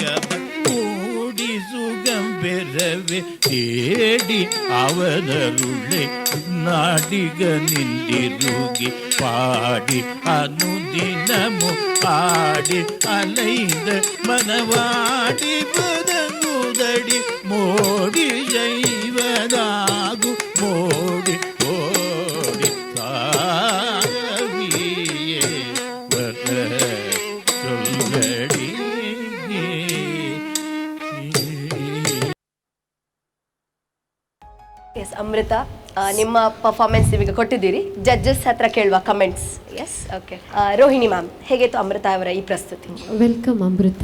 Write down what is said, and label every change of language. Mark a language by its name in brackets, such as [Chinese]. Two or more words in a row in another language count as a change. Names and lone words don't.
[Tamil] கூடி சுகம் பெறவே தேடி அவனருளே நாடிக நின்றிருகி பாடி அனுதினமு ஆடி அலைந்த மனவாடி பதங்குதடி மோடி செய்வதாகு மோடி ஓடி தாவியே வர சொல்லடி [Kannada] ಎಸ್ ಅಮೃತ, ನಿಮ್ಮ ಪರ್ಫಾರ್ಮೆನ್ಸ್ ನೀವೀಗ ಕೊಟ್ಟಿದ್ದೀರಿ. ಜಡ್ಜಸ್ ಹತ್ರ ಕೇಳುವ ಕಮೆಂಟ್ಸ್. [English] Yes, OK. [Kannada] ರೋಹಿಣಿ ಮ್ಯಾಮ್, ಹೇಗಿತ್ತು ಅಮೃತ ಅವರ ಈ ಪ್ರಸ್ತುತಿ? ವೆಲ್ಕಮ್ ಅಮೃತ.